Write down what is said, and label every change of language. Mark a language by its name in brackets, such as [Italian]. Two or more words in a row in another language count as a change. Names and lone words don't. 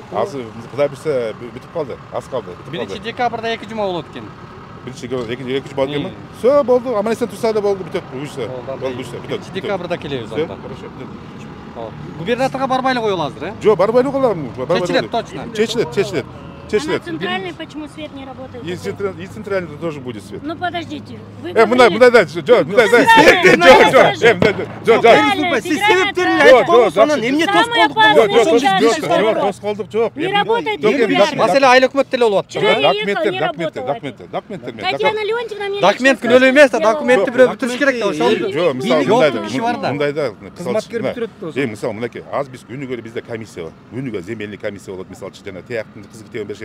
[Kyrgyz] Азыр Кудай буйрса бүтүп калды, аз калды. 1-декабрда 2 жума болот экен. 2 жума болот экенби? Всё болду, аман-эсен турса да болду, бүтөт, буйрса. Болду, буйрса, бүтөт. 1-декабрда келебиз анда. Хорошо, бүтөт. Губернаторго барбай эле коелу азыр, Жок, барбай эле калам. Чечилет точно. Чечилет. [Russian] А на центральной почему свет не работает? И центральный тоже будет свет. Ну подождите. Вы [Kyrgyz] мындай да, жок, Сиз себептерин айтып коюңуз, анан эмне тоскоолдук жок. [Russian] Не работает. [Kyrgyz] Маселе айыл өкмөттө эле болуп атты. Документтер. [Russian] Татьяна Леонтьевна мне [Kyrgyz] Документ күнөөлүү эмес да, документти бирөө бүтүрүш керек да, ошол. Жок, мисалы киши бар да. мындайда кызматкер бүтүрөт да. Мисалы мынакей, аз биз күнүгө бизде комиссия бар. Күнүгө [Russian] земельный комиссия [Kyrgyz] болот, мисалы жана тияктын кызы китебин беришет.